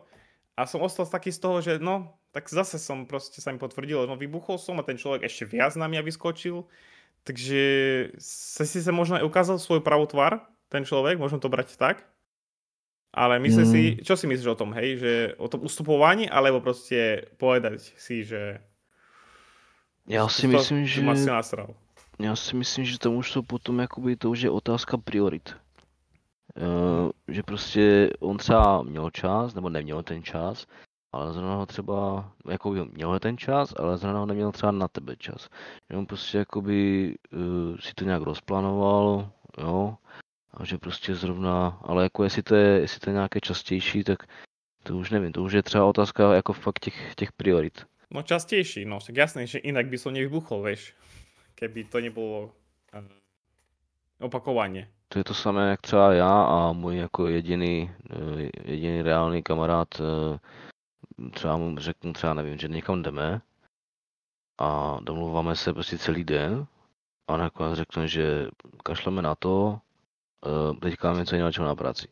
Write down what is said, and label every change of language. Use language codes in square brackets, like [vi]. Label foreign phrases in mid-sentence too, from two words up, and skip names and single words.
[sk] A som ostal taký z toho, že no, tak zase som proste sa mi potvrdil, no vybuchol som a ten človek ešte viac na mňa vyskočil. Takže si sa možno aj ukázal svoju pravú tvár, ten človek, možno to brať tak. Ale čo si myslíš o tom, hej? Že o tom ustupovaní, alebo proste povedať si, že [cs] já si myslím, že tam už jsou potom jakoby to už je otázka priorit. Že prostě on třeba měl čas, nebo neměl ten čas, ale zrovna ho třeba, jakoby měl ten čas, ale zrovna ho neměl třeba na tebe čas. Že on prostě jakoby si to nějak rozplánoval, jo, a že prostě zrovna, ale jako jestli to je nějaké častější, tak to už nevím, to už je třeba otázka jako fakt těch priorit. [sk] No častejší, no však jasné, že inak by som nevybuchol, vieš, keby to nebolo opakovanie. [cs] To je to samé, jak třeba já a můj jako jediný reálný kamarád, třeba mu řeknu, třeba nevím, že někam jdeme a domluváme se prostě celý den a nakonec řekne, že kašleme na to, teďka máme něco jiného na práci.